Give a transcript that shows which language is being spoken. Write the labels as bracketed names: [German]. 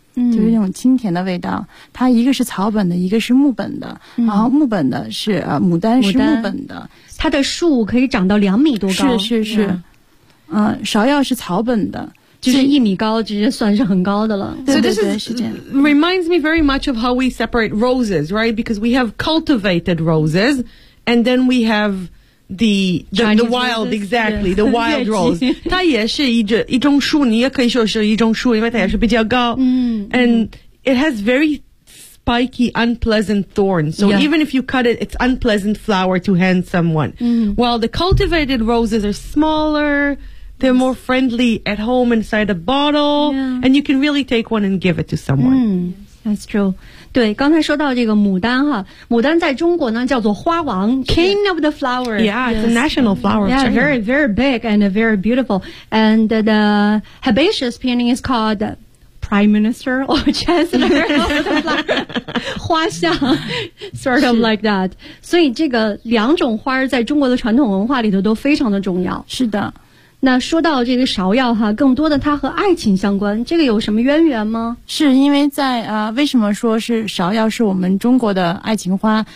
[Chinese] 嗯，就是那种清甜的味道。它一个是草本的，一个是木本的。嗯，然后木本的是牡丹是木本的，它的树可以长到2米多高。是是是，嗯，芍药是草本的，就是1米高，直接算是很高的了。对对对，是这样。 [English] Reminds me very much of how we separate roses, right? Because we have cultivated roses, and then we have the wild, exactly, the wild rose. [Chinese] 它也是一种树，你也可以说是一种树，因为它也是比较高。嗯， [English] and it has very spiky, unpleasant thorns. So yeah, even if you cut it, it's unpleasant flower to hand someone. 嗯， while the cultivated roses are smaller, they're more friendly at home inside a bottle, yeah, and you can really take one and give it to someone. [Chinese] 嗯， [English] that's true. [Chinese] 对，刚才说到这个牡丹哈，牡丹在中国呢叫做花王 ， [English] King of the flowers. Yeah, it's a national flower. Yeah, very, very big and very beautiful. And the herbaceous peony is called Prime Minister or Chancellor of the flower. 花相 sort of like that. [Chinese] 所以这个两种花在中国的传统文化里头都非常的重要。是的，那说到这个芍药哈，更多的它和爱情相关，这个有什么渊源吗？是因为在为什么说是芍药是我们中国的爱情花？